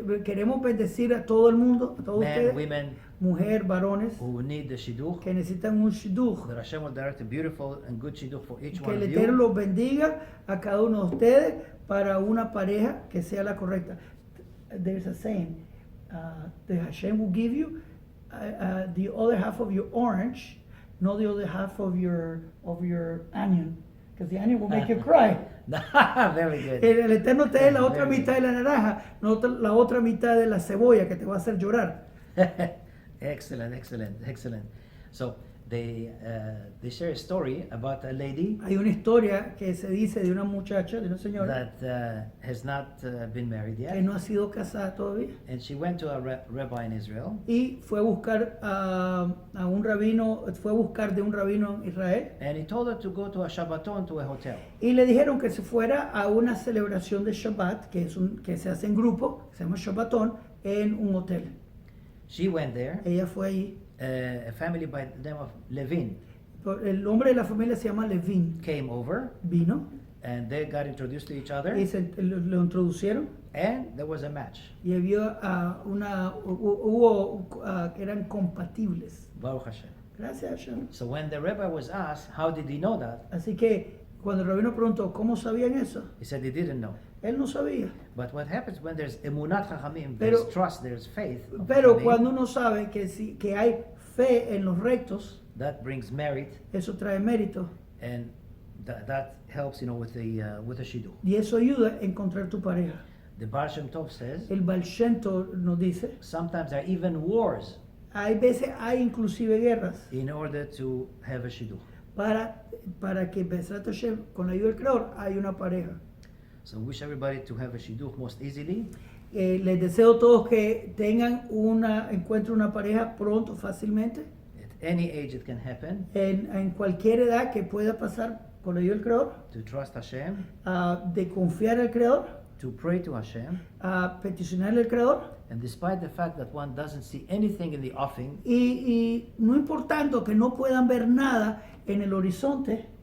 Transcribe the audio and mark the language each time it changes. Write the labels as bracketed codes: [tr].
[es] Queremos bendecir a todo el mundo, a todos [en] men, [es] ustedes, [en] women, [es] mujer, varones, [en] who need the shidduch. [es] que necesitan un shidduch. [en] That Hashem will direct a beautiful and good shidduch for each [es] Que [en] one [es] el Eterno [en] you. [es] los bendiga a cada uno de ustedes para una pareja que sea la correcta. [en] There's a saying, the Hashem will give you the other half of your orange, not the other half of your onion, because the onion will make you cry. Very good. [es] El Eterno te da la otra [en] Very [es] mitad de la naranja, no la otra mitad de la cebolla que te va a hacer llorar. [en] Excellent, excellent, excellent. So they share a story about a lady [es] Hay una historia que se dice de una muchacha, de una señora, [en] that has not been married [es] que [en] yet, [es] no ha sido casada todavía. [en] and she went to a rabbi in Israel, [es] Y fue a buscar a un rabino, fue a buscar de un rabino en Israel, [en] and he told her to go to a Shabbaton to a hotel. [es] y le dijeron que se fuera a una celebración de Shabbat, que se hace en grupo, que se llama Shabbatón, en un hotel. [en] She went there. [es] Ella fue allí. [en] A family by the name of Levin [es] El nombre de la familia se llama Levin. [en] came over, [es] Vino [en] and they got introduced to each other, [es] y lo introducieron, [en] and there was a match. [es] y había hubo que eran compatibles. [he] Baruch Hashem. [es] Gracias a Hashem. [en] So when the rabbi was asked, how did he know that? [es] Así que cuando el rabino preguntó cómo sabían eso, [en] He said he didn't know. [es] él no sabía. [en] But what happens when there's [he] emunat chachamim, [es] Pero- [en] there's trust, there's faith, of [es] Pero [he] chachamim, [es] cuando uno sabe que hay fe en los rectos, [en] that brings merit, [es] eso trae mérito [en] and that helps, with the shidduch. [es] y eso ayuda a encontrar tu pareja. [en] The Baal Shem Tov says [es] El Baal Shem Tov nos dice, [en] sometimes there are even wars [es] hay veces hay inclusive guerras [en] in order to have a shidduch. [es] para que [he] Bezrat Hashem, [es] con la ayuda del Creador, hay una pareja. [en] So wish everybody to have a shidduch most easily. [es] Les deseo a todos que tengan encuentren una pareja pronto, fácilmente, [en] At any age it can happen. [es] en cualquier edad que pueda pasar con la ayuda del Creador, [en] To trust Hashem [es] de confiar al Creador [en] to pray to Hashem, [es] a peticionarle al Creador, [en] and despite the fact that one doesn't see anything in the offing, [es] y no importando que no puedan ver nada en el horizonte,